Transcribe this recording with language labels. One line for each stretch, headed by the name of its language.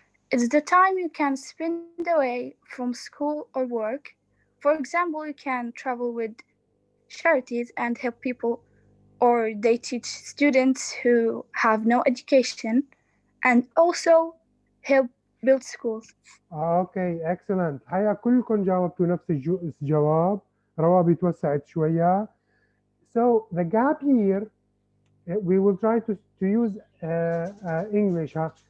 English: It's the time you can spend away from school or work. For example, you can travel with charities and help people, or they teach students who have no education and also help build schools. Okay, excellent.
Arabic: هيا كلكم جاوبتوا نفس الجواب. روابي توسعت شوية.
English: So the gap year, we will try to use English. Huh?